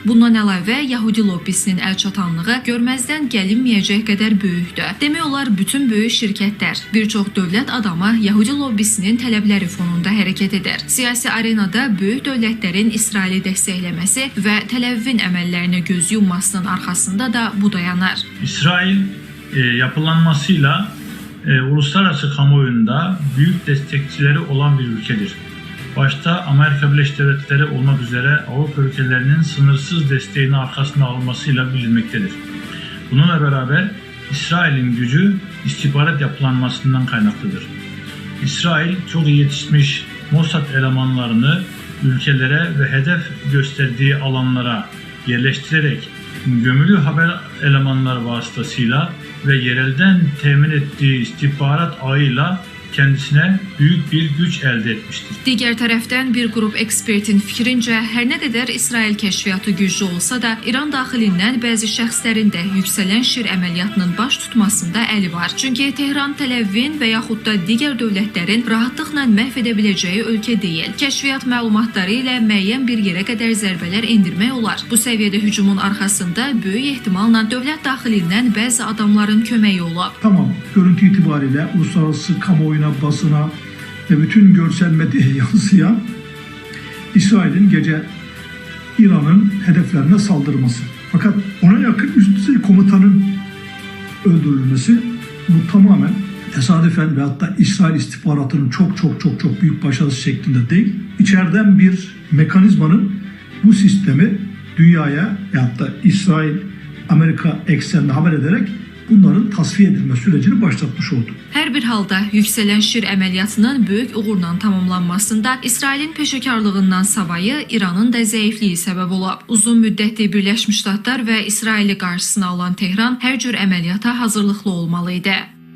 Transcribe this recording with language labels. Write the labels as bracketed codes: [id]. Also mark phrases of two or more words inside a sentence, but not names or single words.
[az] Bundan əlavə, Yahudi lobbisinin əlçatanlığı görməzdən gəlinməyəcək qədər böyükdür. Demək olar, bütün böyük şirkətlər, bir çox dövlət adamı Yahudi lobbisinin tələbləri fonunda hərəkət edir. Siyasi arenada böyük dövlətlərin İsraili dəstəkləməsi və Təl-Əvivin əməllərinə göz yummasının arxasında da bu dayanır. [tr] İsrail yapılanmasıyla uluslararası kamuoyunda büyük destekçileri olan bir ülkedir. Başta Amerika Birleşik Devletleri olmak üzere Avrupa ülkelerinin sınırsız desteğini arkasına almasıyla bilinmektedir. Bununla beraber İsrail'in gücü istihbarat yapılanmasından kaynaklıdır. İsrail çok iyi yetişmiş Mossad elemanlarını ülkelere ve hedef gösterdiği alanlara yerleştirerek gömülü haber elemanları vasıtasıyla ve yerelden temin ettiği istihbarat ağıyla kendisine büyük bir güç elde etmiştir. [az] Digər tərəfdən bir qrup ekspertin fikrincə, hər nə qədər İsrail kəşfiyyatı güclü olsa da, İran daxilindən bəzi şəxslərin də yüksələn şir əməliyyatının baş tutmasında əli var. Çünki Tehran, Təl-Əvivin və yaxud da digər dövlətlərin rahatlıqla məhv edə biləcəyi ölkə deyil. Kəşfiyyat məlumatları ilə müəyyən bir yerə qədər zərbələr endirmək olar. Bu səviyyədə hücumun arxasında böyük ehtimalla dövlət daxilindən bəzi adamların köməyi olub. [tr] Tamam, görüntü itibariyle uluslararası kamuoyuna, basına ve bütün görsel medyaya yansıyan İsrail'in gece İran'ın hedeflerine saldırması. Fakat ona yakın üst düzey komutanın öldürülmesi bu tamamen tesadüfen ve hatta İsrail istihbaratının çok büyük başarısı şeklinde değil. İçeriden bir mekanizmanın bu sistemi dünyaya ve hatta İsrail, Amerika eksenine haber ederek bunların tasfiye edilme sürecini başlatmış oldu. [az] Hər bir halda yüksələn şir əməliyyatının böyük uğurla tamamlanmasında İsrailin peşəkarlığından savayı İranın da zəifliyi səbəb olub. Uzun müddətli Birləşmiş Ştatlar və İsraili qarşısına alan Tehran hər cür əməliyyata hazırlıqlı olmalı idi.